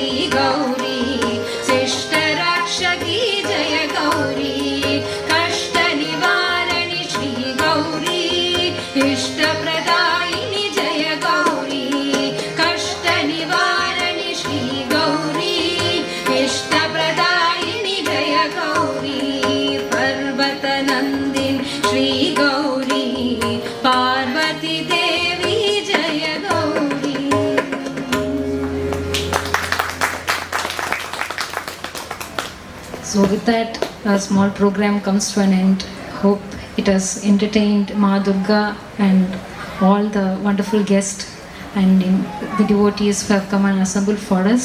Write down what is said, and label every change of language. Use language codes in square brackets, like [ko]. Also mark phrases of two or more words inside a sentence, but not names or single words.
[kn] ಗೌರಿ ಶಿಷ್ಟ ರಕ್ಷಕಿ ಜಯ ಗೌರಿ ಕಷ್ಟ ನಿವಾರಣಿ ಶ್ರೀ ಗೌರಿ ಇಷ್ಟ ಪ್ರದಾಯಿನಿ ಜಯ ಗೌರಿ ಕಷ್ಟ ನಿವಾರಣಿ ಶ್ರೀ ಗೌರಿ ಇಷ್ಟ ಪ್ರದಾಯಿನಿ ಜಯ ಗೌರಿ ಪರ್ವತ ನಂದಿನಿ ಶ್ರೀ ಗೌರಿ ಪಾರ್ವತಿ ದೇವಿ ಜಯ ಗೌರಿ. [en] So with that, a small program comes to an end. Hope it has entertained Ma Durga and all the wonderful guests and the devotees who have come and assembled for us.